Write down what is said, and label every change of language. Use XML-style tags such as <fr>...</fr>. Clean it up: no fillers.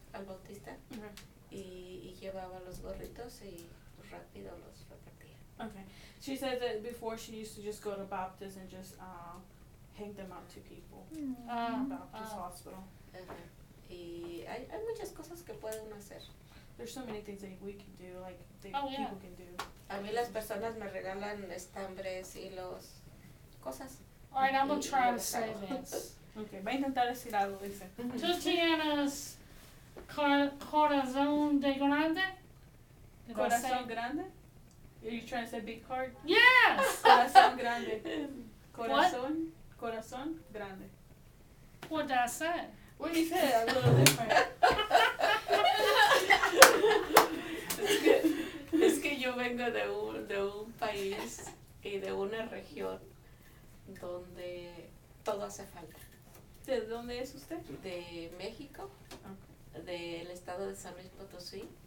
<es>al Bautista y llevaba los gorritos y rápido los repartía.</es> <en>Okay. She said that before she used to just go to Baptist and just hang them out to people. Baptist Hospital. Ajá.</en> <es>Y hay muchas cosas que pueden hacer.</es> <en>There's so many things that we can do, like Oh, yeah. people can do.</en> <es>A mí las personas me regalan estambres, hilos, cosas.</es> <en>All right, I'm gonna</en> <es>Y</es> <en>try</en> <es>yo</es> <en>to say</en> <es>les hago.</es> <en>this.</en> <es>Okay, va a intentar decir algo, dice. Tú tienes corazón de grande?</es> <en>Did I say-</en> <es>Corazón grande?</es> <en>Are you trying to say big heart? Yes!</en> <es>Corazón grande. Corazón grande.</es> <en>What did I say? What you said, a little different.</en> <es>Es que yo vengo de un país y de una región donde todo hace falta. ¿De dónde es usted? De México, del estado de San Luis Potosí.</es>